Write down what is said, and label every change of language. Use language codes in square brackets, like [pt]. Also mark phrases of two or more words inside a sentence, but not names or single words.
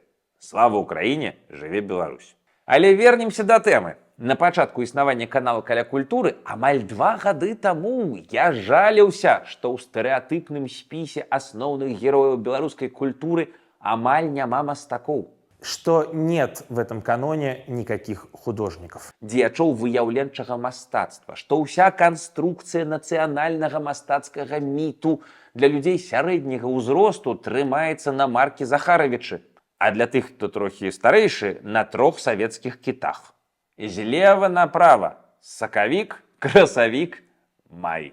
[be] Слава Украіне, жыве Беларусь. Але вернемся да тэмы. На пачатку існавання канала Каля культуры амаль 2 гады таму я жаліўся, што ў стэрэатыпным спісе асноўных герояў беларускай культуры амаль няма мастакоў. [ru] Что нет в этом каноне никаких художников. [be] Дзеячоў выяўленчага мастацтва, што ўся канструкцыя нацыянальнага мастацкага міту для людзей сярэдняга ўзросту трымаецца на Маркі Захаравічы, а для тых, хто трохі старэйшы, на 3 савецкіх кітах. Злева направа – сакавік, красавік, май.